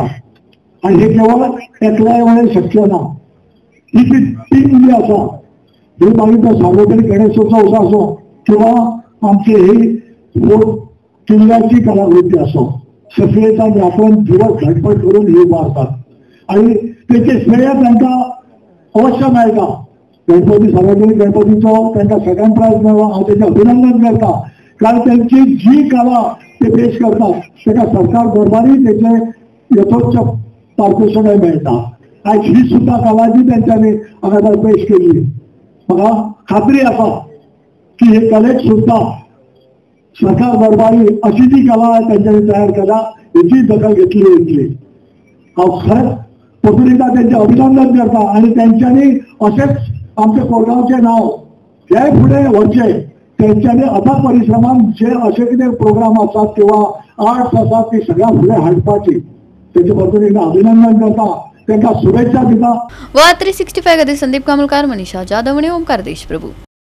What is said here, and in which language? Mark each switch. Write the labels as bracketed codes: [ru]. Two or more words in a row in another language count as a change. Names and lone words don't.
[kok] आणि हे केवळ एकल्या वेळेस शक्य ना, ही जी टीम जी आसा, ही मागीर सार्वजनिक गणेशोत्सव असो किंवा आमची ही किल्ल्याची कलाकृती असो, सगळेच आपण दिवस घटपट करून हे उभारतात आणि त्याचे श्रेय त्यांना अवश्य मेळटा। गणपती सार्वजनिक गणपतीचो त्यांना [en] second prize [kok] मेळ्ळो, हांव त्यांचे अभिनंदन करता। कारण त्यांची जी कला ते पेश करतात त्याला सरकार दरबारी त्याचे यथोच्च पारितोषिकय मेळटा। आज ही सुद्धा कला जी त्यांच्यानी हांगा पेश केली, म्हाका खात्री आसा की हे कलेक सुद्धा सरकार दरबारी अशी जी कला त्यांच्यानी तयार केला याची दखल घेतली वयतली। हांव खरेंच पत्रिका त्यांचे अभिनंदन करता आणि त्यांच्यानी असेच आमच्या कोरगावचे नाव हे पुढे व्हरचे, त्यांच्यानी अथक परिश्रमान जे असे कितें प्रोग्राम असतात किंवा आर्ट्स असतात ती सगळ्या पुढे हाडपाची त्याच्या बद्दल एकदा अभिनंदन करता, त्यांना शुभेच्छा दिता। व 365 खातीर संदीप कामुलकार, मनीषा जाधव आणि ओमकार देशप्रभू।